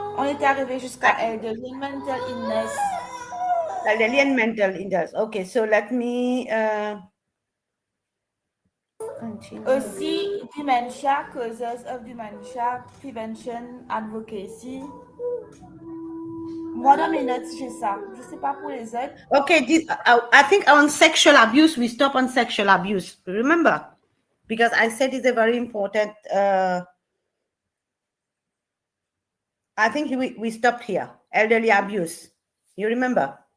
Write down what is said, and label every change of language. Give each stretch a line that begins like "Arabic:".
French: On était arrivé jusqu'à
English: elderly mental illness. Elderly and mental illness. Okay, so let me continue.
French: Aussi,
English: dementia, causes of dementia, prevention, advocacy.
French: Moi, dans mes notes, j'ai ça. Je sais pas pour les autres.
English: Okay, I think on sexual abuse, we stop on sexual abuse. Remember? Because I said it's a very important. I think we stopped here. Elderly abuse. You remember?